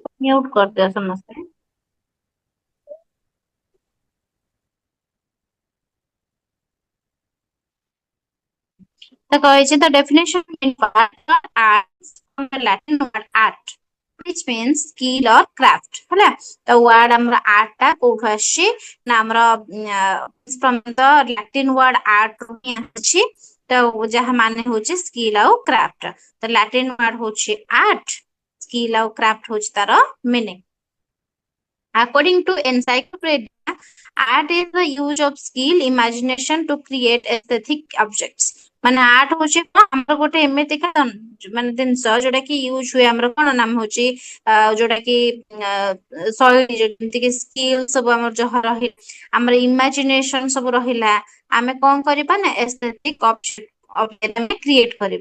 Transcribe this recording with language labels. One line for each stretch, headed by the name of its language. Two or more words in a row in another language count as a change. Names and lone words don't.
Odia: ମ୍ୟୁଟ କରିଦିଅ ସମସ୍ତେ। ତ କହିଛି
English: the definition Latin word art which means skill or craft
Odia: ହେଲା। ତ ୱାର୍ଡ ଆମର ଆର୍ଟ ଟା କୋଉଠୁ ଆସିଛି ନା ଆମର
English: from the Latin word art
Odia: ରୁ ହିଁ ଆସିଛି, ତ ଯାହା ମାନେ ହଉଛି ସ୍କିଲ୍ ଆଉ କ୍ରାଫ୍ଟ। ତ
English: Latin word
Odia: ହଉଛି ଆର୍ଟ, ସ୍କିଲ୍ ଆଉ କ୍ରାଫ୍ଟ ହଉଛି ତାର ମିନିଂ।
English: According to encyclopedia, art is the use of skill, imagination to create aesthetic objects.
Odia: ମାନେ ଆର୍ଟ ହଉଛି କଣ ଆମର ଗୋଟେ ଏମିତିକା ମାନେ ଜିନିଷ ଯୋଉଟା କି ୟୁଜ ହୁଏ ଆମର କଣ ନାମ ହଉଛି ଯୋଉଟା କି ଶୈଳୀ ଯେମିତି କି ସ୍କିଲ୍ ସବୁ ଆମର ଯାହା ରହିଲା, ଆମର ଇମାଜିନେସନ ସବୁ ରହିଲା, ଆମେ କଣ କରିବା ନା
English: aesthetic object create
Odia: କରିବା।